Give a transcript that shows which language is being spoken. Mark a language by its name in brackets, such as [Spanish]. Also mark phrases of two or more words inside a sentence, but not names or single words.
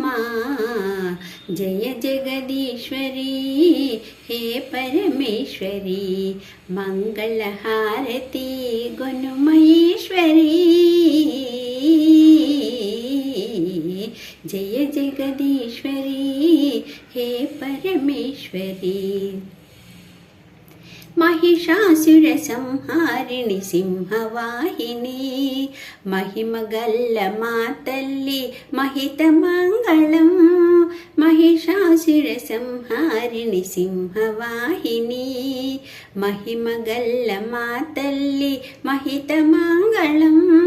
[Sanskrit] జయ జగదీశ్వరి హే పరమేశ్వరి మంగళహారతి గుణమయేశ్వరి। జయ జగదీశ్వరి హే పరమేశ్వరి। महिषासुर संहारिणि सिंहवाहिनी, [Telugu] మహిమగల్ల మా తల్లి మహిత మంగళం। [Sanskrit] महिषासुर संहारिणि सिंहवाहिनी, [Telugu] మహిమగల్ల మా తల్లి మహిత మంగళం।